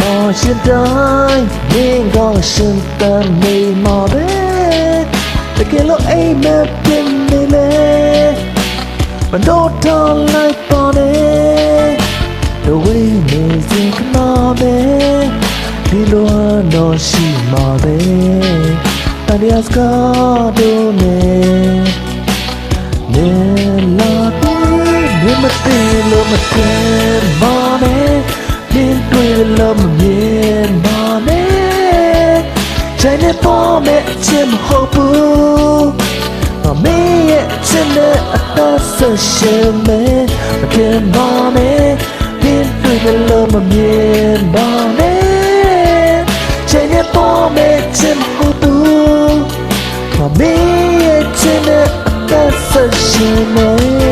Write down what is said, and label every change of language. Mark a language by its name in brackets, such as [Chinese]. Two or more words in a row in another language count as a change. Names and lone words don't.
[Burmese] ရှင်တိုင်းမင်းကရှင်တန်နေမှာပဲတကယ်လို့အိမ်မက်ပြင်းနေလေမတော့တော့လိုက် ပါနဲ့ [English] The way me think about it [Burmese] ဒီလိုတော့ရှိမှာပဲတန်ရစကားတို့နဲ့ နေလာပြီးနေမသိလို့မထင်ပါနဲ့နေတွေ့လို့ မမြင်ပါနဲ့ချိန်နဲ့ပေါ်မဲ့အချင်းမဟုတ်ဘူးမင်းရဲ့ချစ်တဲ့အသက်ဆက်ရှင်မဲ့မထင်ပါနဲ့နေတွေ့လို့မမြင်ပါနဲ့ချိန်နဲ့ပေါ်မဲ့ချစ်မဟုတ်ဘူးမင်းရဲ့ချစ်တဲ့အသက်ဆက်ရှင်မဲ့